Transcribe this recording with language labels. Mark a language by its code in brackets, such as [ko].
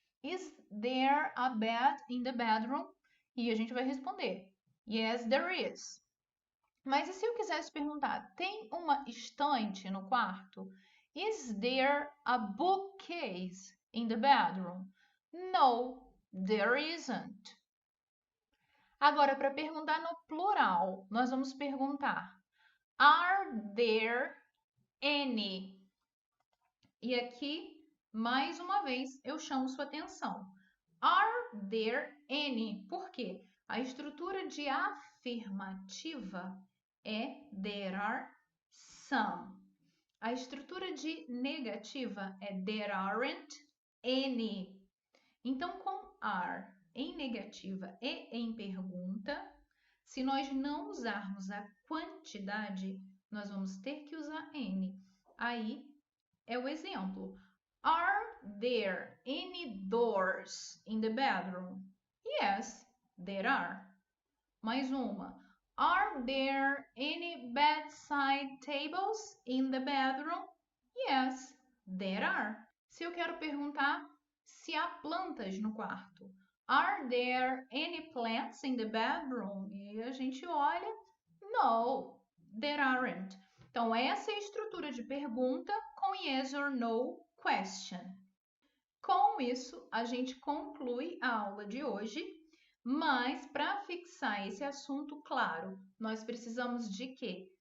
[en] Is there a bed in the bedroom? [pt] E a gente vai responder, [en] yes, there is. [pt] Mas e se eu quisesse perguntar, tem uma estante no quarto? [en] Is there a bookcase in the bedroom? No, there isn't. [pt] Agora, para perguntar no plural, nós vamos perguntar, [en] are there any? [pt] E aqui, mais uma vez, eu chamo sua atenção. [en] Are there any? [pt] Por quê? A estrutura de afirmativa é [en] there are some. [pt] A estrutura de negativa é [en] there aren't any. [pt] Então, com are em negativa e em pergunta, se nós não usarmos a quantidade, nós vamos ter que usar any. Aí é o exemplo. [en] Are there any doors in the bedroom? Yes, there are. [pt] Mais uma. [en] Are there any bedside tables in the bedroom? Yes, there are. [pt] Se eu quero perguntar se há plantas no quarto. [en] Are there any plants in the bedroom? [pt] E a gente olha. [en] No, there aren't. [pt] Então, essa é a estrutura de pergunta com yes or no question. Com isso, a gente conclui a aula de hoje, mas para fixar esse assunto, claro, nós precisamos de quê?